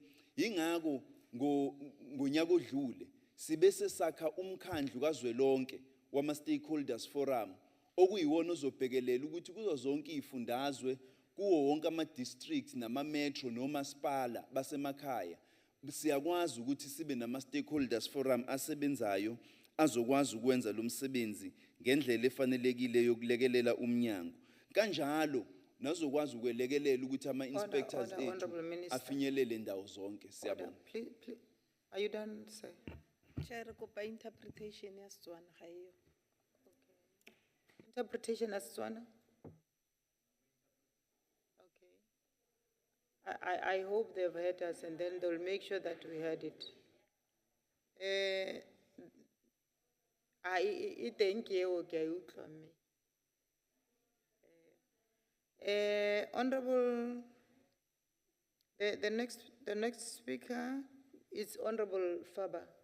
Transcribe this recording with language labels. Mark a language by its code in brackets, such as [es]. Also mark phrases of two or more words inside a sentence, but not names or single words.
[zu] Ingakho ngonyaka odlule sibe sesakha umkhandlu kazwelonke wama [en] stakeholders forum [zu] okuyiwona ozobhekelela ukuthi kuzo zonke izifundazwe, kuwo wonke ama districts nama metro nomasipala basemakhaya siyakwazi ukuthi sibe nama [en] stakeholders forum [zu] asebenzayo azokwazi ukwenza lo msebenzi ngendlela efanelekile yokulekelela umnyango. Kanjalo nazokwazi ukwelekelela ukuthi ama inspectors ethu afinyelele indawo zonke. Siyabonga. [en] Please, are you done, sir? Chair, [tn] kopa interpretation ya Setswana ga eyo. [en] Interpretation as Setswana? I hope they've heard us and then they'll make sure that we heard it. Thank you, Honorable, the next speaker is Honorable Faber.